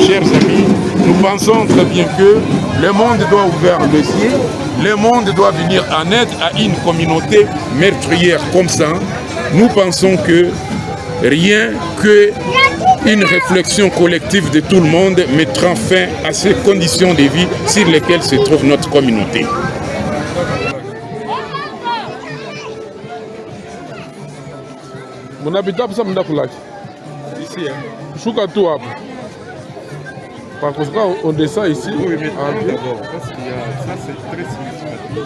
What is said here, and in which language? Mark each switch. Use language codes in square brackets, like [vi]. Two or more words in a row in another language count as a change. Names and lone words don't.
[fr] Chers amis, nous pensons très bien que le monde doit ouvrir les yeux, le monde doit venir en aide à une communauté meurtrière comme ça. Nous pensons que rien qu'une réflexion collective de tout le monde mettra fin à ces conditions de vie sur lesquelles se trouve notre communauté. [sw] Mnapita hapa sasa mnda kulaki. [fr] Ici, hein. [sw] Shuka tu hapa. [fr] Par contre, on descend ici. Oui, mais d'abord, parce qu'il y a ça, c'est très significatif.